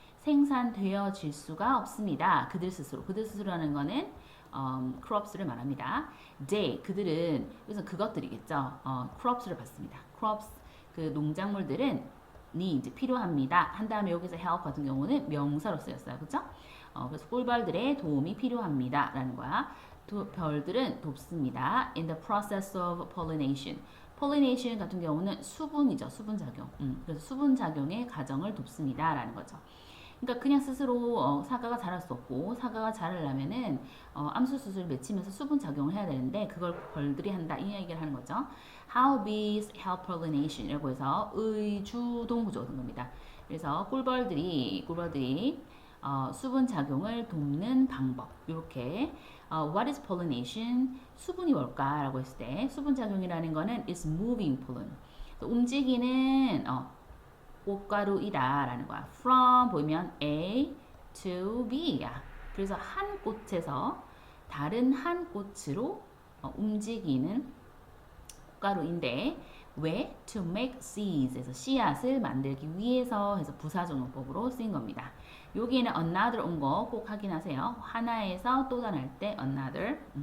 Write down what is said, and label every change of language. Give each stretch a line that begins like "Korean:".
Korean: 생산되어질 수가 없습니다. 그들 스스로. 그들 스스로라는 거는 crops를 말합니다. they 그들은 그래서 그것들이겠죠. crops를 봤습니다. crops 그 농작물들은 need 필요합니다. 한 다음에 여기서 help 같은 경우는 명사로 쓰였어요. 그렇죠? 그래서 꿀벌들의 도움이 필요합니다. 라는 거야. 별들은 돕습니다.
English: In the process of pollination.
Korean: pollination 같은 경우는 수분이죠. 수분작용. 그래서 수분작용의 과정을 돕습니다. 라는 거죠. 그러니까 그냥 스스로 사과가 자랄 수 없고 사과가 자라려면은 암수수술 맺히면서 수분작용을 해야 되는데 그걸 벌들이 한다. 이 얘기를 하는 거죠.
English: How bees help pollination
Korean: 이라고 해서 의주동 구조가 된 겁니다. 그래서 꿀벌들이 수분작용을 돕는 방법 이렇게
English: What is pollination?
Korean: 수분이 뭘까라고 했을 때 수분작용이라는 거는
English: is moving pollen
Korean: 움직이는 꽃가루이다 라는 거야. From 보이면 A to B야. 그래서 한 꽃에서 다른 한 꽃으로 움직이는 꽃가루인데 왜?
English: To make seeds
Korean: 에서 씨앗을 만들기 위해서 해서 부사적용법으로 쓰인 겁니다. 여기에는 another 온 거 꼭 확인하세요. 하나에서 또 다른 때 another.